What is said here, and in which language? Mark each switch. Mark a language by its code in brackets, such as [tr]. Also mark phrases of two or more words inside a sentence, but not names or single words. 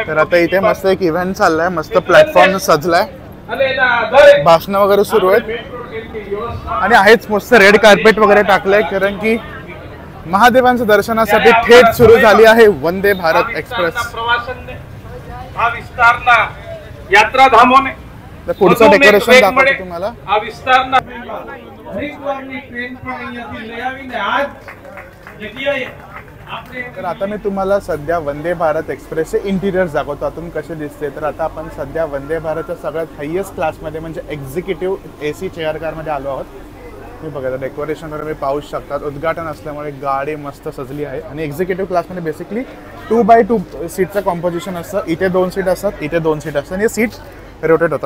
[mr] तर आता इथे मस्त एक इव्हेंट चाललाय, मस्त प्लॅटफॉर्म सजलाय, भाषण वगैरे सुरू आहेत आणि आहेच मस्त [en] red carpet [mr] वगैरे टाकलंय, कारण की महादेवांच्या दर्शनासाठी थेट सुरू झाली आहे वंदे भारत एक्सप्रेस। [gu] હા વિસ્તારના યાત્રા ધામોને [mr] तर पुढचं डेकोरेशन दाखवतो तुम्हाला। [gu] આ વિસ્તારના હરિદ્વારની ટ્રેન પણ અહીંયાથી લઈ આવીને આજ જગ્યાએ આપણે। [mr] तर आता मी तुम्हाला सध्या वंदे भारत एक्सप्रेसचे इंटिरियर्स दाखवतो, आतून कसे दिसते। तर आता आपण सध्या वंदे भारतच्या सगळ्यात हायेस्ट क्लासमध्ये म्हणजे [en] executive AC chair [mr] कारमध्ये आलो आहोत। तुम्ही बघा डेकोरेशनवर मी पाहू शकतात, उद्घाटन असल्यामुळे गाडी मस्त सजली आहे। आणि एक्झिक्युटिव्ह क्लासमध्ये बेसिकली 2x2 सीटचं कॉम्पोजिशन असतं, इथे 2 सीट असतात, इथे 2 सीट असतात, आणि [en] seat rotate [mr] होतात।